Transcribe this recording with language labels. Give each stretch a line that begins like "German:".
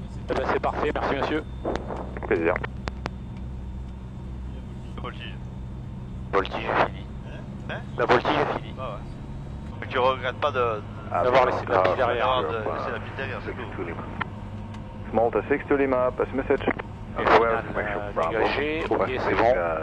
French: Eh ben c'est parfait, merci monsieur. Plaisir. Voltige. Voltige est fini. Hein? La voltige est finie. Ah ouais. Mais tu regrettes pas D'avoir laissé la pile derrière. de laisser la pile derrière, c'est tout.
English: Small to 6 to Lima, pass message.
French: Et final, dégagé, ok c'est bon.